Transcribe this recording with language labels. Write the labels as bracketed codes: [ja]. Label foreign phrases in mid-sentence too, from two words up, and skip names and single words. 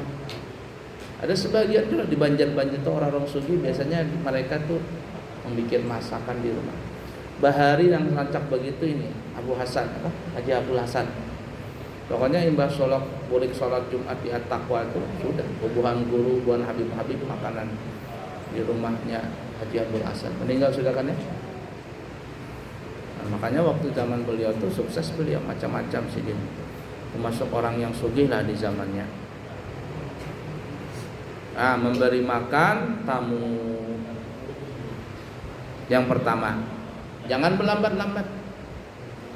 [id] Ada sebagian tuh di Banjar-Banjar tuh orang-orang sugi biasanya mereka tuh membuat masakan di rumah. [bjn] Bahari yang rancak begitu ini Abu Hasan, Haji Abdul Hasan. Pokoknya imbah boleh sholat Jumat di At-Taqwa itu sudah bubuhan guru, bubuhan Habib-Habib makanan di rumahnya Haji Abdul Hasan. [id] Meninggal sudah kan ya? Nah, makanya waktu zaman beliau tuh sukses beliau macam-macam sih dia. Termasuk orang yang sugih lah di zamannya. Nah, memberi makan tamu. Yang pertama, jangan berlambat-lambat.